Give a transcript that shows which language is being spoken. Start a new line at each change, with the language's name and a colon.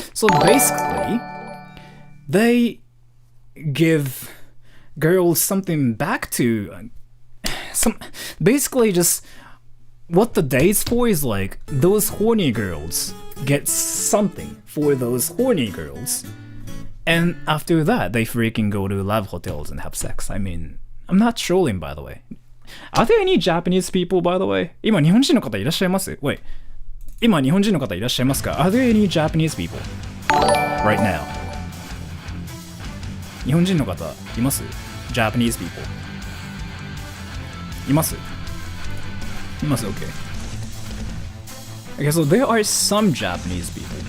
English: So basically, they give girls something back to basically just what the day's for is like those horny girls get something for those horny girls, and after that they freaking go to love hotels and have sex. I mean, I'm not trolling, by the way. Are there any Japanese people, by the way?
Japanese: 今日本人の方いらっしゃいます？
English: Wait.
Japanese: 今日本人の方いらっしゃいますか？
English: Are there any Japanese people right now?
Japanese: 日本人の方います？
English: Japanese people
Japanese: います？
English: Okay. Okay, so there are some Japanese people.